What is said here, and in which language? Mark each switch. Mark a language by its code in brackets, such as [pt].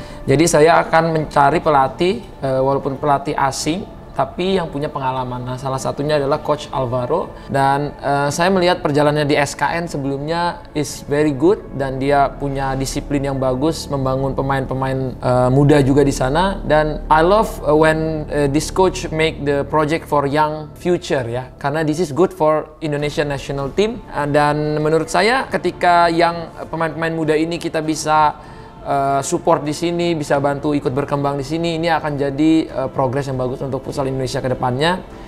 [id] Jadi saya akan mencari pelatih, walaupun pelatih asing, tapi yang punya pengalaman. Nah, salah satunya adalah Coach Alvaro. Dan saya melihat perjalanannya di SKN sebelumnya [en] is very good, [id] dan dia punya disiplin yang bagus, membangun pemain-pemain muda juga di sana. [en] Dan I love when this coach make the project for young future ya, [id] karena [en] this is good for Indonesian national team. [id] Dan menurut saya ketika yang pemain-pemain muda ini kita bisa support di sini, bisa bantu ikut berkembang di sini, ini akan jadi progres yang bagus untuk futsal Indonesia ke depannya.